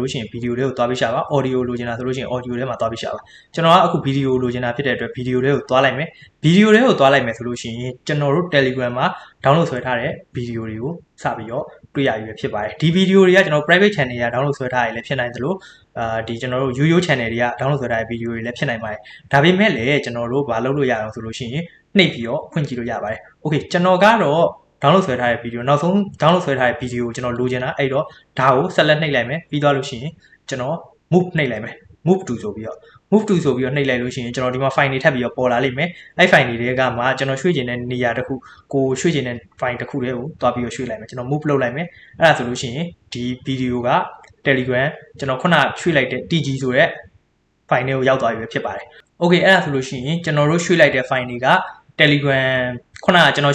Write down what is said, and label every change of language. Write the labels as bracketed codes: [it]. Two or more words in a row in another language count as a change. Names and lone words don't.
[my] လို့ရှိရင်ဗီဒီယိုတွေကိုသွားပြီးရှာပါ audio လိုချင်တာဆိုလို့ရှိရင် audio ထဲမှာသွားပြီးရှာပါကျွန်တော်ကအခုဗီဒီယိုလိုချင်တာဖြစ်တဲ့အတွက်ဗီဒီယိုတွေကိုသွားလိုက်မယ်ဗီဒီယိုတွေကိုသွားလိုက်မယ်ဆိုလို့ရှိရင်ကျွန်တော်တို့ Telegram မှာ download ဆွဲထားတဲ့ဗီဒီယိုတွေကိုစပြီးတော့တွေ့ရပြီဖြစ်ပါတယ်ဒီဗီဒီယိုတွေကကျွန်တော် private channel တွေက download ဆွဲထားရလည်းဖြစ်နိုင်သလိုဒီကျွန်တော်တို့ YouTube channel တွေက download ဆွဲထားတဲ့ဗီဒီယိုတွေ လည်းဖြစ်နိုင်ပါတယ်ဒါပေမဲ့လည်းကျွန်တော်တို့ဘာလုပ်လို့ရအောင်ဆိုလို့ရှိရင်နှိပ်ပြီးတော့ဖွင့်ကြည့်လို့ရပါတယ် Okay ကျွန်တော်ကတော့download ဆွဲထားတဲ့ဗီဒီယိုနောက်ဆုံး download ဆွဲထားတဲ့ဗီဒီယိုကိုကျွန်တော်လိုချင်တာအဲ့တော့ဒါကိုဆက်လက်နှိပ်လိုက်မယ်ပြီးသွားလို့ရှိရင်ကျွန်တော် move နှိပ်လိုက်မယ် [en] move to [my] ဆိုပြီးတော့ move to ဆိုပြီးတော့နှိပ်လိုက်လို့ရှိရင်ကျွန်တော်ဒီမှာ file တွေထပ်ပြီးတော့ပေါ်လာလိမ့်မယ်အဲ့ file တွေကမှကျွန်တော်ရွှေ့ချင်တဲ့နေရာတစ်ခုကိုရွှေ့ချင်တဲ့ file တစ်ခုတည်းကိုတွားပြီးတော့ရွှေ့လိုက်မယ်ကျွန်တော် move လုပ်လိုက်မယ်အဲ့ဒါဆိုလို့ရှိ ရင်ဒီဗီဒီယိုက Telegram ကျွန်တော်ခုနရွှေ့လိုက်တဲ့ TG ဆိုတဲ့ file တွေကိုရောက်သွားပြီဖြစ်ပါတယ် Okay အဲ့ဒါဆိုလို့ရှိရင်ကျွန်တော်တို့ရွှေ့လိုက်တဲ့ file တွေက Telegram ခုနကကျွန်တော်